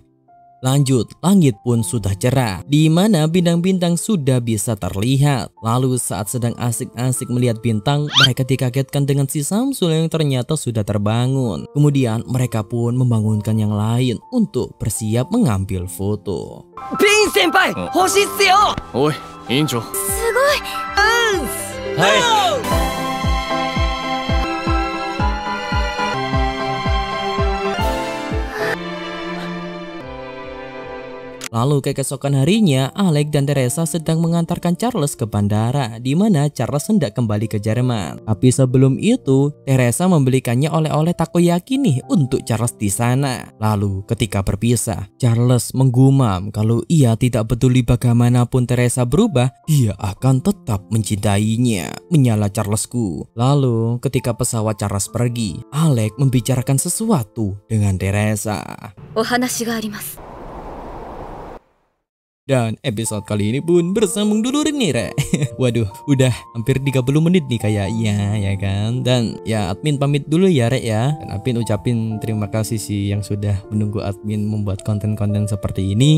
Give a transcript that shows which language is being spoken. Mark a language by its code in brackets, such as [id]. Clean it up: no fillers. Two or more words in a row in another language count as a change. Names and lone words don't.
[id] Lanjut, langit pun sudah cerah, di mana bintang-bintang sudah bisa terlihat. Lalu saat sedang asik-asik melihat bintang, mereka dikagetkan dengan si Samsul yang ternyata sudah terbangun. Kemudian mereka pun membangunkan yang lain untuk bersiap mengambil foto. [ja] ピン先輩、星ですよ! おい、委員長. Sugoi. Hai. [id] Lalu keesokan harinya, Alex dan Teresa sedang mengantarkan Charles ke bandara, di mana Charles hendak kembali ke Jerman. Tapi sebelum itu, Teresa membelikannya oleh-oleh takoyaki nih untuk Charles di sana. Lalu ketika berpisah, Charles menggumam kalau ia tidak peduli bagaimanapun Teresa berubah, dia akan tetap mencintainya. Menyala Charlesku. Lalu ketika pesawat Charles pergi, Alex membicarakan sesuatu dengan Teresa. [ja] お話があります. [id] Dan episode kali ini pun bersambung dulu nih, Re. Waduh, udah hampir 30 menit nih kayaknya, ya kan? Dan ya admin pamit dulu ya, Re ya. Dan admin ucapin terima kasih sih yang sudah menunggu admin membuat konten-konten seperti ini.